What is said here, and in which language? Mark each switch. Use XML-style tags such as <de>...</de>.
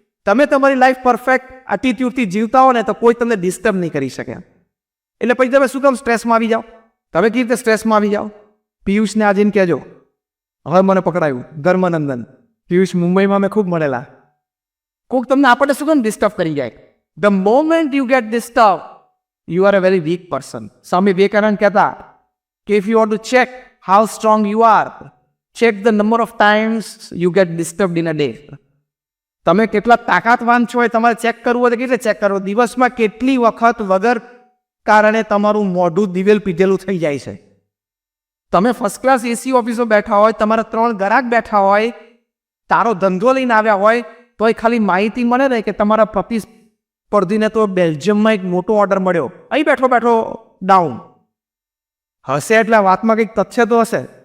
<gu>તમે તમારી life perfect એટીટ્યુડથી જીવતા હો ને તો કોઈ તમને ડિસ્ટર્બ નહીં કરી શકે. એટલે પછી તમે શું કામ સ્ટ્રેસમાં આવી જાઓ? તમે કેવી રીતે સ્ટ્રેસમાં આવી જાઓ? પિયુષને આજને કહેજો, હવે મને પકડાયું ધર્મનંદન. પિયુષ મુંબઈમાં મેં ખૂબ મળેલા. કોઈક તમને આપણને શું કામ ડિસ્ટર્બ કરી જાય?</gu> <en>The moment you get disturbed, you are a very weak person.</en> <gu>Swami Vivekananda કહેતા કે</gu> <en>if you want to check how strong you are, check the number of times you get disturbed in a day.</en> <gu>તમે કેટલા તાકાતવાન છો એ તમારે check કરવું હોય તો કેટલે ચેક કરવું? દિવસમાં કેટલી વખત વગર કારણે તમારું મોઢું દિવેલ પીધેલું થઈ જાય છે. તમે ફર્સ્ટ ક્લાસ એસી ઓફિસો બેઠા હોય, તમારા 3 ગ્રાહક બેઠા હોય, તારો ધંધો લઈને આવ્યા હોય, તોય ખાલી માહિતી મળે ને કે તમારા પ્રતિસ્પર્ધીને તો બેલ્જિયમમાં એક મોટો ઓર્ડર મળ્યો, અહીં બેઠો બેઠો ડાઉન હશે એટલે વાતમાં કંઈક તથ્ય તો હશે.</gu>